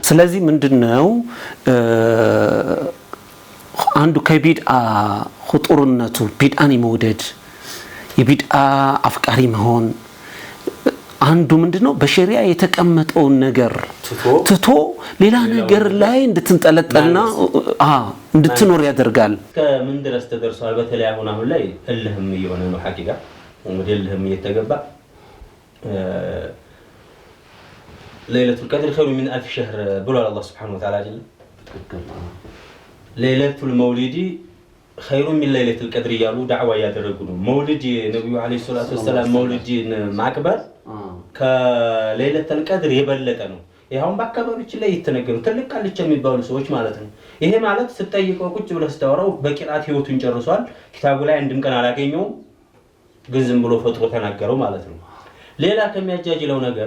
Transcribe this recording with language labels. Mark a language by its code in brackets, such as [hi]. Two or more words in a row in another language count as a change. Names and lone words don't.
[am] ስለዚህ ምንድነው አንዱ ከቢድዓ ኹጡርነቱ ቢድዓን መውደድ የቢድዓ አፍቃሪ መሆን አንዱ ምንድነው በሸሪዓ የተቀመጠውን ነገር ትቶ ሌላ ነገር ላይ እንድትንጠለጠልና እንድትኖር ያደርጋል። ከምን ድረስ ተደርሷል? በተለይ አሁን ላይ እልህም እየሆነ ነው ሐቂቃ ወደ እልህም እየተገባ [ar] ليلة القدر خير من 1000 شهر [am] ብሏል አላህ [ar] سبحانه وتعالى [am] አይደል? [ar] ليلة المولد خير من ليلة القدر [am] ያሉ ዳዕዋ ያደረጉ ነው። መውሊድ ነብዩ [ar] عليه الصلاة والسلام [am] መውሊድን ማክበር ከሌሊት القدر የበለጠ ነው። ይሄውን በአካባቢያችን ላይ የተነገሩ ትልቅ ቃልቻ የሚባሉ ሰዎች ማለት ነው። ይሄ ማለት ስትጠይቀው ቁጭ ብለህ ስታወራው በቂራት ህይወቱን ጨርሷል። ኪታቡ ላይ አንድም ቀን አላገኘውም፣ ግን ዝም ብሎ ፈጥሮ ተናገረው ማለት ነው። ሌላ ከሚያጃጅለው ነገር